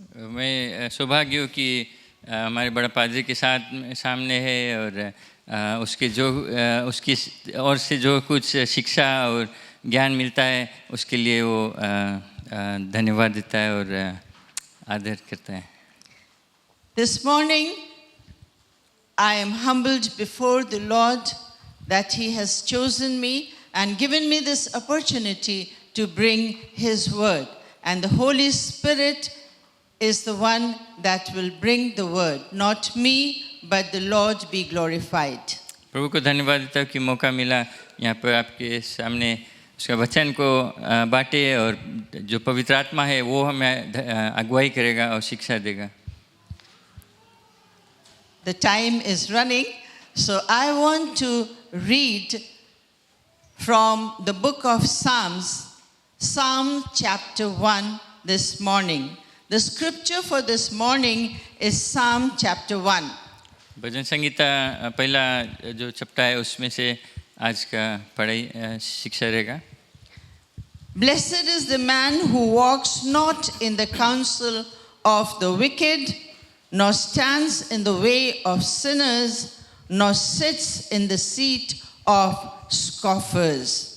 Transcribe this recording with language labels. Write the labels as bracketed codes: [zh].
[hi] मैं सौभाग्य हूँ कि हमारे बड़ा पादरी के साथ सामने है और उसकी और से जो कुछ शिक्षा और ज्ञान मिलता है उसके लिए वो धन्यवाद देता है और आदर करता है. [en] This morning I am humbled before the Lord that He has chosen me and given me this opportunity to bring His word, and the Holy Spirit is the one that will bring the word, not me, but the Lord be glorified. [hi] प्रभु को धन्यवाद देता हूँ कि मौका मिला यहाँ पर आपके सामने उसका वचन को बांटे और जो पवित्र आत्मा है वो हमें अगुवाई करेगा और शिक्षा देगा. [en] The time is running, so I want to read from the book of Psalms, Psalm chapter 1 this morning. The scripture for this morning is Psalm chapter 1. [hi] भजन संगीता पहला जो चैप्टर है उसमें से आज का पढ़ाई शिक्षा रहेगा। [en] Blessed is the man who walks not in the counsel of the wicked, nor stands in the way of sinners, nor sits in the seat of scoffers.